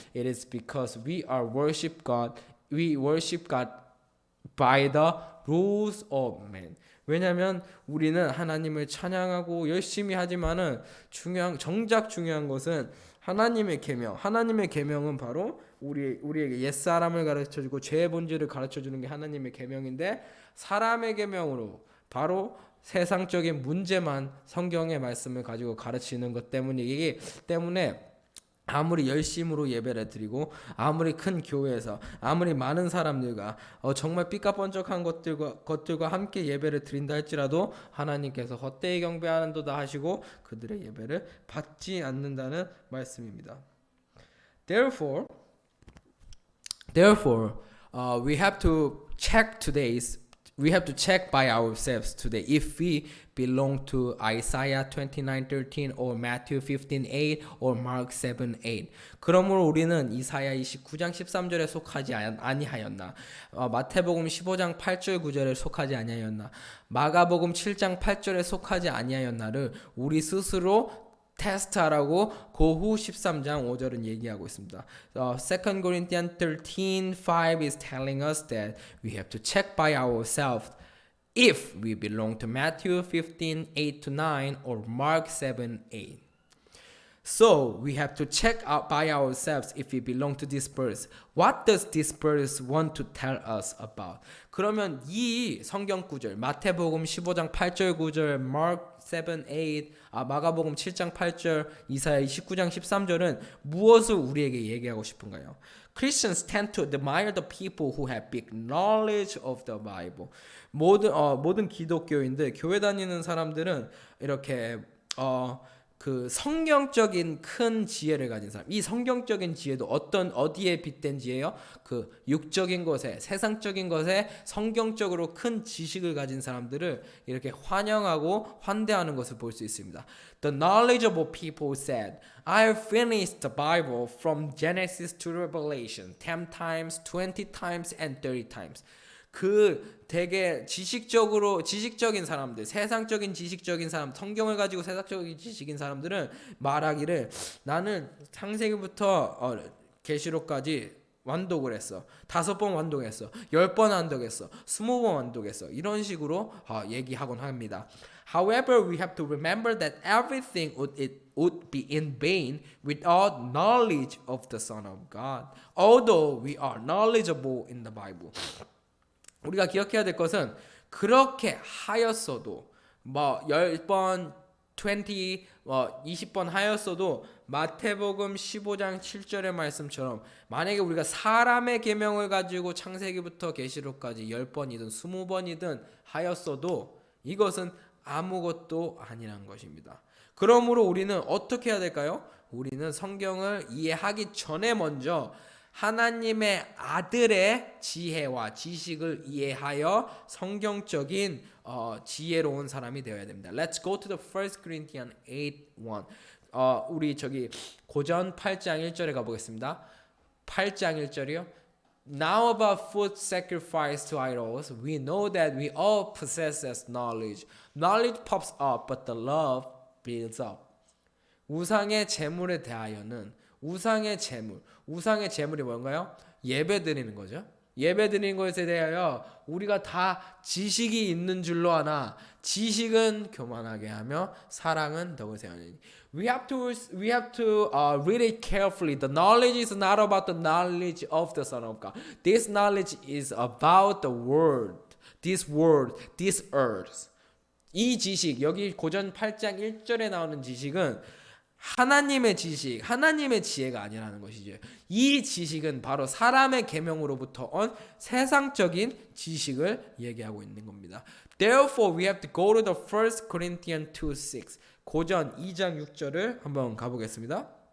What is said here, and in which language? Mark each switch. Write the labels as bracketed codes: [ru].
[en] It is because we worship God by the rules of man. [ko] 왜냐하면 우리는 하나님을 찬양하고 열심히 하지만은 정작 중요한 것은 하나님의 계명. 하나님의 계명은 바로 우리에게 옛사람을 가르쳐주고 죄의 본질을 가르쳐주는 게 하나님의 계명인데 사람의 계명으로 바로 세상적인 문제만 성경의 말씀을 가지고 가르치는 것 때문이기 때문에 아무리 열심으로 예배를 드리고 아무리 큰 교회에서 아무리 많은 사람들과 정말 삐까번쩍한 것들과 함께 예배를 드린다 할지라도 하나님께서 헛되이 경배하는도다 하시고 그들의 예배를 받지 않는다는 말씀입니다. [en] Therefore, we have to check by ourselves today if we belong to Isaiah 29:13 or Matthew 15:8 or Mark 7:8. [ko] 그러므로 우리는 이사야 29장 13절에 속하지 아니하였나? 마태복음 15장 8절 9절에 속하지 아니하였나? 마가복음 7장 8절에 속하지 아니하였나를 우리 스스로 테스트하라고 고후 13장 5절은 얘기하고 있습니다. [en] 2 Corinthians 13:5 is telling us that we have to check by ourselves if we belong to Matthew 15:8-9 or Mark 7:8. So we have to check out by ourselves if we belong to this verse. What does this verse want to tell us about? [ko] 그러면 이 성경 구절 마태복음 15장 8절 9절 Mark 7:8 마가복음 7장 8절 이사야 29장 13절은 무엇을 우리에게 얘기하고 싶은가요? [en] Christians tend to admire the people who have big knowledge of the Bible. [ko] 모든 기독교인들 교회 다니는 사람들은 이렇게 그 성경적인 큰 지혜를 가진 사람. 이 성경적인 지혜도 어디에 빗댄 지혜요? 그 육적인 것에, 세상적인 것에 성경적으로 큰 지식을 가진 사람들을 이렇게 환영하고 환대하는 것을 볼 수 있습니다. [en] The knowledgeable people said, I have finished the Bible from Genesis to Revelation 10 times, 20 times, and 30 times. [ko] 되게 지식적인 사람들, 세상적인 지식적인 사람, 성경을 가지고 세상적인 지식인 사람들은 말하기를 나는 창세기부터 계시록까지 완독을 했어. 5번 완독했어. 10번 완독했어. 20번 완독했어. 이런 식으로 얘기하곤 합니다. [en] However, we have to remember that everything would be in vain without knowledge of the Son of God. Although we are knowledgeable in the Bible. [ko] 우리가 기억해야 될 것은 그렇게 하였어도 뭐 10번 20번 하였어도 마태복음 15장 7절의 말씀처럼 만약에 우리가 사람의 계명을 가지고 창세기부터 계시록까지 10번이든 20번이든 하였어도 이것은 아무것도 아니란 것입니다. 그러므로 우리는 어떻게 해야 될까요? 우리는 성경을 이해하기 전에 먼저 하나님의 아들의 지혜와 지식을 이해하여 성경적인 지혜로운 사람이 되어야 됩니다. [en] Let's go to the 1 Corinthians 8:1. [ko] 우리 저기 고전 8장 1절에 가보겠습니다. 8장 1절이요. [en] Now about food sacrificed to idols, we know that we all possess knowledge. Knowledge puffs up, but the love builds up. [ko] 우상의 제물에 대하여는 우상의 제물이 뭔가요? 예배 드리는 거죠. 예배 드리는 것에 대하여 우리가 다 지식이 있는 줄로 아나 지식은 교만하게 하며 사랑은 더욱 세우느니. [en] We have to read it carefully. The knowledge is not about the knowledge of the Son of God. This knowledge is about the world, this earth. [ko] 이 지식, 여기 고전 8장 1절에 나오는 지식은 하나님의 지식, 하나님의 지혜가 아니라는 것이죠. 이 지식은 바로 사람의 계명으로부터 온 세상적인 지식을 얘기하고 있는 겁니다. [en] Therefore, we have to go to the 1 Corinthians 2:6. [ko] 고전 2장 6절을 한번 가보겠습니다.